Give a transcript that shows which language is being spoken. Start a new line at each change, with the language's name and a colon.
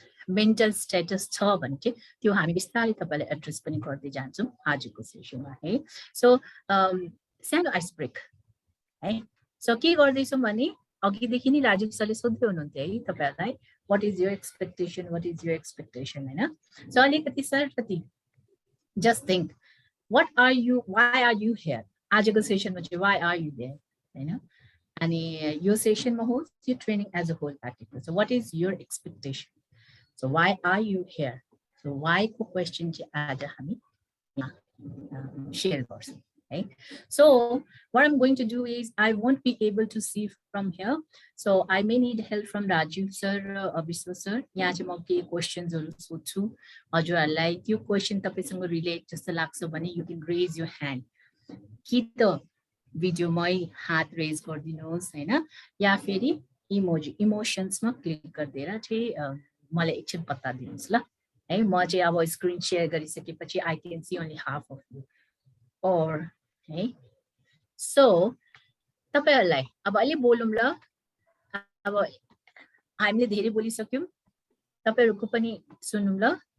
Nepali: Mental status छ भने चाहिँ त्यो हामी बिस्तारै तपाईलाई एड्रेस पनि गर्दै जान्छौं आजको सेसनमा है सो सानो आइस ब्रेक है सो के गर्दै छौं भने अघिदेखि नै राजीव सरले सोध्दै हुनुहुन्थ्यो है तपाईहरुलाई
English: what is your expectation
Nepali: हैन सो अलिकति सर कति
English: just think why are you here
Nepali: आजको सेसनमा चाहिँ
English: why are you there
Nepali: हैन अनि यो सेसनमा होस् यो
English: Training as a whole package so what is your expectation So why are you here? So why
Nepali: को question चाहिँ आज हामी share गर्छौं है
English: So what I'm going to do is I won't be able to see from here. So I may need help from Rajiv sir, Abhiswa sir.
Nepali: यहाँ चाहिँ म के questions हरु सोध्छु हजुरहरुलाई त्यो question तपाईसँग रिलेट जस्तो लाग्छ भने
English: you can raise your hand.
Nepali: कि त भिडियोमै हात रेज गरिदिनुहोस् हैन या फेरि इमोशन्समा क्लिक गरिदिएर चाहिँ मलाई एकछिन पत्ता दिनुस् ल है म चाहिँ अब स्क्रिन शेयर गरिसकेपछि
English: I can see only half of you
Nepali: और है सो तपाईहरुलाई अब अलि बोलौं ल अब हामीले धेरै बोलिसक्यौं तपाईहरुको पनि सुनौं ल